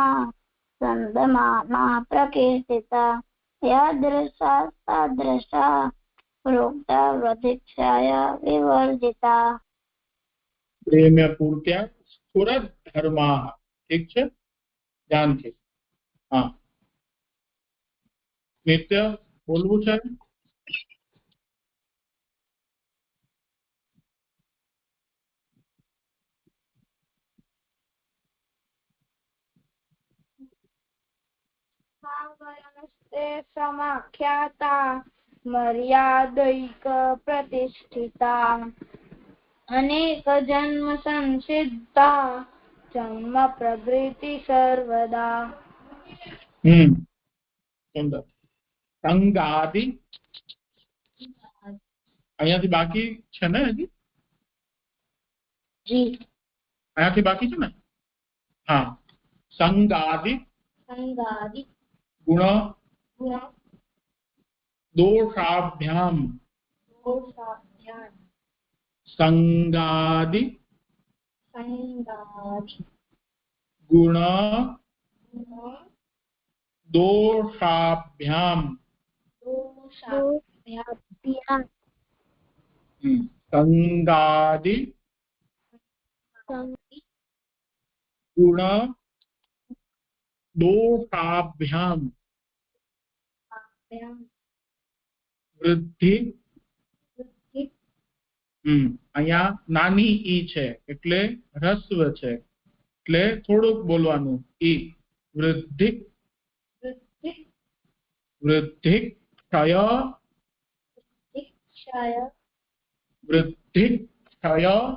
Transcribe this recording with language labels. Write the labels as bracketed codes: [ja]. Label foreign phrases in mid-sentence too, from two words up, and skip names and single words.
[sa] सन्दमाना प्रकीर्तिता यादृशा तादृशा प्रोक्ता प्रतीक्षाया विवर्जिता प्रेम्य पूर्त्या स्फुरद्धर्माः. [gu] ઠીક છે. ધ્યાનથી. હા નિત્ય બોલવું છે. [sa] समाख्याता मर्यादैक प्रतिष्ठिता अनेक जन्म संसिद्धा जन्म प्रवृत्ति सर्वदा [gu] સુંદર. સંગાદિ અહીંયાથી બાકી છે ને હજી? જી અહીંયાથી બાકી છે ને? હા. [sa] संगादि गुण दोषाभ्याम संगादि गुण दोषाभ्याम संगादि गुण दोषाभ्याम વૃદ્ધિ. [gu] અહીંયા નાની ઈ છે એટલે હ્રસ્વ છે એટલે થોડુંક બોલવાનું. [sa] ई वृद्धि वृद्धि क्षय वृद्धि क्षय